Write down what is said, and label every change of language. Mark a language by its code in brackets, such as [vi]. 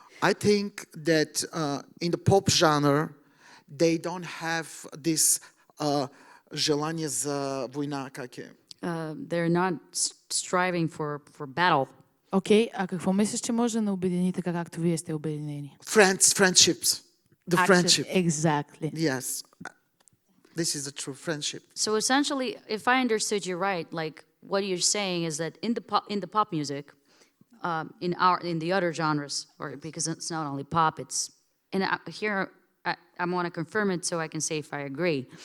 [en] I think that in the pop genre, they don't have this [bg] желание за война, как е? [en] They're not striving for battle. [bg] Окей, а какво мислиш, че може да не обедини така, както вие сте обединени? [en] Friendships. The friendship. Exactly. Yes. This is the true friendship. So essentially, if I understood you right, like what you're saying is that in the pop music, in the other genres, or because it's not only pop, it's here I want to confirm it so I can say if I agree.